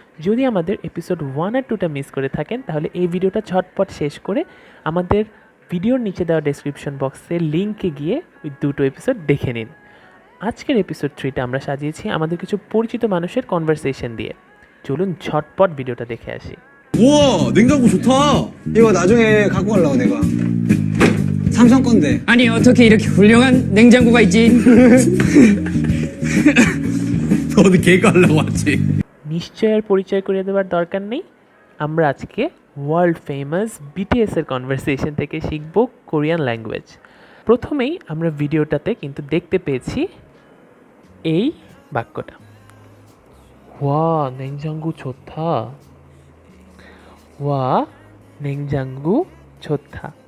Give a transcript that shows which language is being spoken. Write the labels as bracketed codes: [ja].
[bn] যদি আমাদের এপিসোড 1 আর 2টা মিস করে থাকেন তাহলে এই ভিডিওটা ঝটপট শেষ করে আমাদের ভিডিওর নিচে দেওয়া ডেসক্রিপশন বক্সের লিঙ্কে গিয়ে ওই দুটো এপিসোড দেখে নিন। আজকের এপিসোড 3টা আমরা সাজিয়েছি আমাদের কিছু পরিচিত মানুষের কনভারসেশন দিয়ে। চলুন ঝটপট ভিডিওটা দেখে আসি। [ko] 우와, 냉장고 좋다. 이거 나중에 갖고 가려고 내가. 삼성 건데. 아니 어떻게 이렇게 훌륭한 냉장고가 있지? 너 어디 개가 하려고 왔지? [bn] নিশ্চয় আর পরিচয় করিয়ে দেওয়ার দরকার নেই। আমরা আজকে ওয়ার্ল্ড ফেমাস বিটিএস এর কনভারসেশন থেকে শিখব কোরিয়ান ল্যাঙ্গুয়েজ। প্রথমেই আমরা ভিডিওটাতে কিন্তু দেখতে পেয়েছি এই বাক্যটা, [ko] ওয়া 냉장고 좋다, ওয়া 냉장고 좋다।